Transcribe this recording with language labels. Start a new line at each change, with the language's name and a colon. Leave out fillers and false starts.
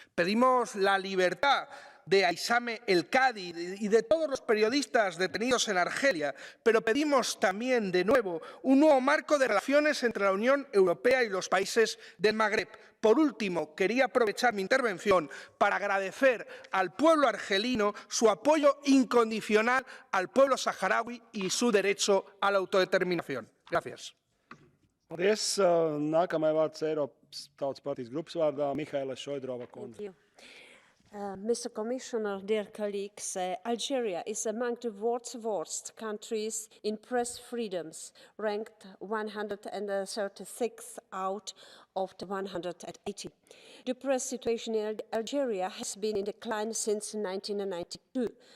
Spanish: Pedimos la libertad de Ihsane El-Kadi y de todos los periodistas detenidos en Argelia, pero pedimos también, de nuevo, un nuevo marco de relaciones entre la Unión Europea y los países del Magreb. Por último, quería aprovechar mi intervención para agradecer al pueblo argelino su apoyo incondicional al pueblo saharaui y su derecho a la autodeterminación. Gracias.
Latvian: Paldies. Nākamajai vārds Eiropas Tautas partijas grupas vārdā Mihaela Šoidrova, kundze.
English: Mr. Commissioner, dear colleagues, Algeria is among the world's worst countries in press freedoms, ranked 136 out of the 180. The press situation in Algeria has been in decline since 1992.